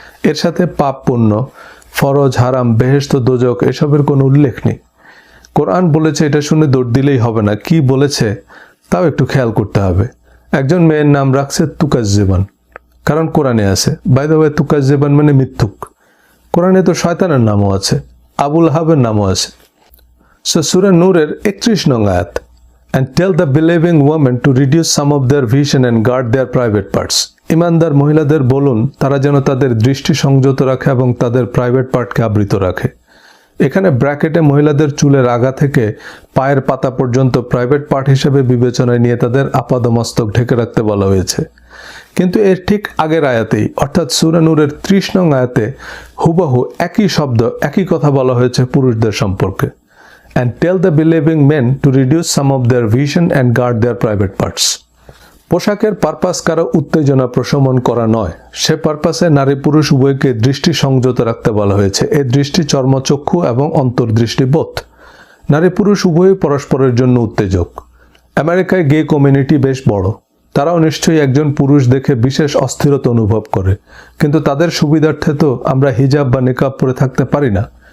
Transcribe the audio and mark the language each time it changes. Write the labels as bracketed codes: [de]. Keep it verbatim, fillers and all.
[bn] এর সাথে পাপ পুণ্য, ফরজ হারাম, বেহেশত দোজক এসবের কোনো উল্লেখ নেই। কোরআন বলেছে এটা শুনে দৌড় দিলেই হবে না, কি বলেছে তাও একটু খেয়াল করতে হবে। একজন মেয়ের নাম রাখছে তুকাজ্জেবান, কারণ কোরআনে আছে। [en] by the way, [bn] তুকাজ্জেবান মানে মিথ্যুক। কোরআনে তো শয়তানের নামও আছে, আবুল হাবের নামও আছে। [en] so [bn] সূরা নূরের একত্রিশ নং আয়াত, [en] and tell the believing women to reduce some of their vision and guard their private parts. [bn] ইমানদার মহিলাদের বলুন তারা যেন তাদের দৃষ্টি সংযত রাখে এবং তাদের প্রাইভেট পার্টকে আবৃত রাখে। এখানে ব্র্যাকেটে মহিলাদের চুলের আগা থেকে পায়ের পাতা পর্যন্ত প্রাইভেট পার্ট হিসেবে বিবেচনায় নিয়ে তাদের আপাদমস্তক ঢেকে রাখতে বলা হয়েছে। কিন্তু এর ঠিক আগের আয়াতেই অর্থাৎ সূরা নূরের ত্রিশ নং আয়াতে হুবহু একই শব্দ, একই কথা বলা হয়েছে পুরুষদের সম্পর্কে। [en] And tell the believing men to reduce some of their vision and guard their private parts. [bn] পোশাকের পারপাস কারো উত্তেজনা প্রশমন করা নয়, সে পারপাসে নারী পুরুষ উভয়কে দৃষ্টি সংযত রাখতে বলা হয়েছে। এ দৃষ্টি চর্মচক্ষু এবং অন্তর্দৃষ্টি বোধ। নারী পুরুষ উভয়ই পরস্পরের জন্য উত্তেজক। আমেরিকায় গে কমিউনিটি বেশ বড়, তারাও নিশ্চয়ই একজন পুরুষ দেখে বিশেষ অস্থিরতা অনুভব করে, কিন্তু তাদের সুবিধার্থে তো আমরা হিজাব বা নিকাব পরে থাকতে পারি না।